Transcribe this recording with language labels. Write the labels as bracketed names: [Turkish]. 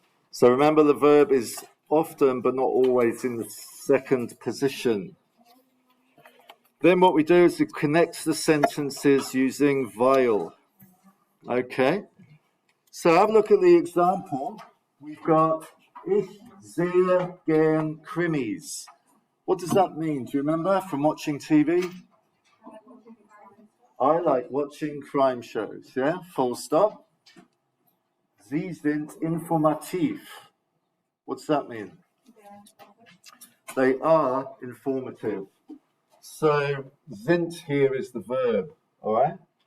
[English] So remember, the verb is often but not always in the second position. Then what we do is we connect the sentences using weil. Okay? So have a look at the example. We've got [German] Ich sehe gern Krimis. [English] What does that mean? Do you remember from watching TV? I like watching crime shows, yeah? Full stop. [German] Sie sind informativ. [English] What's that mean? They are informative. So, sind here is the verb, all right?